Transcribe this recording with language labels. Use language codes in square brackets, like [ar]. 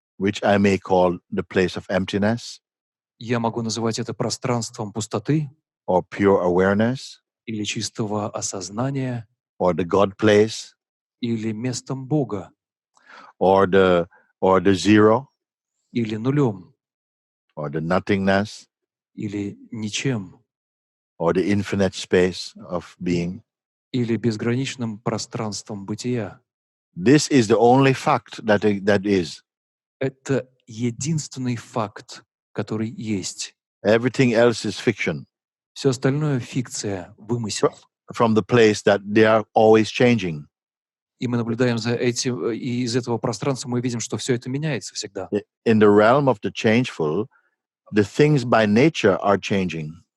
[en] Which I may call the place of emptiness [ru] Я могу называть это пространством пустоты [en] or pure awareness [ru] или чистого осознания, [en] or the God place [ru] или местом Бога, [en] or the zero [ru] или нулем, [en] or the nothingness [ru] или ничем, [en] or the infinite space of being. [ru] или безграничным пространством бытия. [en] This is the only fact that is. [ru] Это единственный факт, который есть. [en] Everything else is fiction [ru] Все остальное — фикция, вымысел. [en] from the place that they are always changing. [ru] И мы наблюдаем за этим, и из этого пространства мы видим, что все это меняется всегда. [en] In the realm of the changeful, the things by nature are changing.